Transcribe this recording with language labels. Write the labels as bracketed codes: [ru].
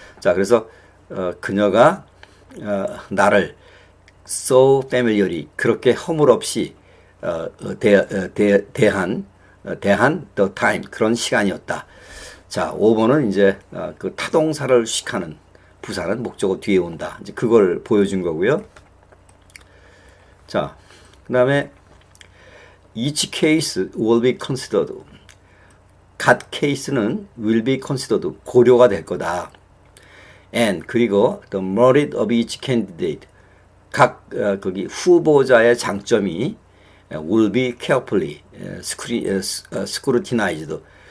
[ko] 자, 그래서 그녀가 나를 [en] so familiarly [ko] 그렇게 허물없이 대한 [en] the time [ko] 그런 시간이었다. 자, 5번은 이제 그 타동사를 수식하는 부사는 목적어 뒤에 온다. 이제 그걸 보여준 거고요. 자, 그 다음에 [en] each case will be considered. [ko] 각 케이스는 [en] will be considered. [ko] 고려가 될 거다. [en] and [ko] 그리고 [en] the merit of each candidate. [ko] 각 거기 후보자의 장점이 [en] will be carefully scrutinized.